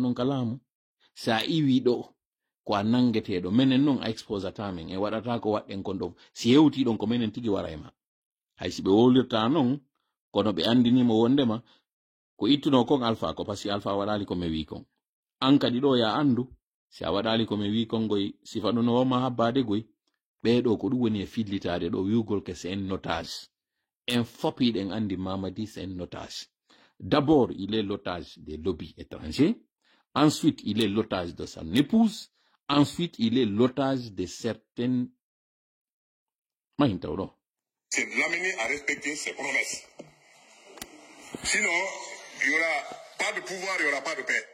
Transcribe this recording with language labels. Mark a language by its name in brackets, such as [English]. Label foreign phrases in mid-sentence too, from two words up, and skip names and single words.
[Fula] non kalamu sa iwi ɗo ko a nangeteɗo menen non a exposata men e waɗata ko waɗɗen kon ɗo si hewti ɗon ko menen tigi wara e ma hay si ɓe wolirta non kono ɓe andinimo wondema ko ittuno kon Alpha ko pasi Alpha waɗali ko me wi kon an kadi ɗo ya andu si a waɗali ko me wi kon goy sifa ɗum no woma habbade goy ɓeɗo ko ɗum woni e fillitade ɗo wiwgol ke [French] c'est un otage [Fula] en fopiɗen andi Mamadi [French] c'est un otage. D'abord il est l'otage des lobbies étrangers, ensuite il est l'otage de son épouse, ensuite il est l'otage de certaines c'est de l'amener à respecter ses promesses. Sinon, il n'y aura pas de pouvoir, il n'y aura pas de paix.